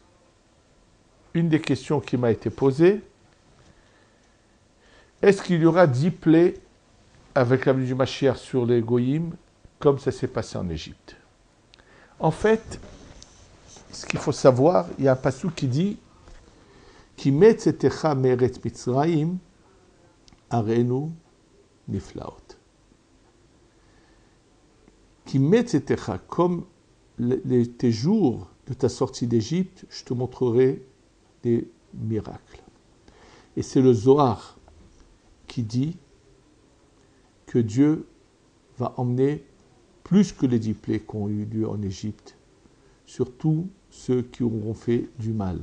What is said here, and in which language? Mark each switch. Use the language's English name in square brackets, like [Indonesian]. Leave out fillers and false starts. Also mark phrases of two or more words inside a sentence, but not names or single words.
[French] Une des questions qui m'a été posée, est-ce qu'il y aura 10 plaies avec la venue du Mashiach sur les Goïm, comme ça s'est passé en Égypte? En fait, ce qu'il faut savoir, il y a un passage qui dit [Hebrew] כימי צאתך מארץ מצרים אראנו נפלאות. [French] Qui metzetecha, comme tes jours de ta sortie d'Égypte, je te montrerai des miracles. Et c'est le Zohar qui dit que Dieu va emmener plus que les 10 plaies qui ont eu lieu en Égypte, sur tous ceux qui auront fait du mal.